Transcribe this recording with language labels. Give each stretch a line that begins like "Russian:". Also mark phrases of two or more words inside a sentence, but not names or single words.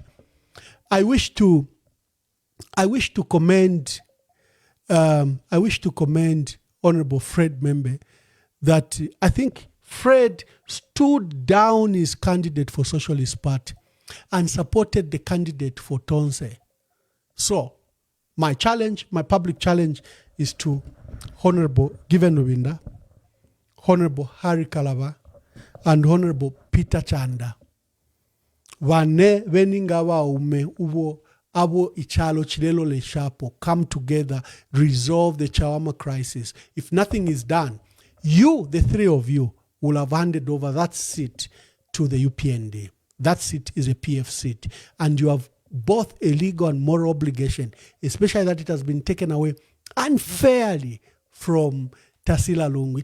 English: I wish to commend Honorable Fred Membe that I think Fred stood down his candidate for Socialist Party and supported the candidate for Tonse. So my public challenge is to Honorable Given Lubinda, Honorable Harry Kalaba, and Honorable Peter Chanda.
Bemba: Wane veningawa ume ubo abo ichalo chilelo le shapo
English: come together, resolve the Chawama crisis. If nothing is done, you, the three of you, will have handed over that seat to the UPND. That seat is a PF seat, and you have both a legal and moral obligation, especially that it has been taken away unfairly from Tarsila Lungu.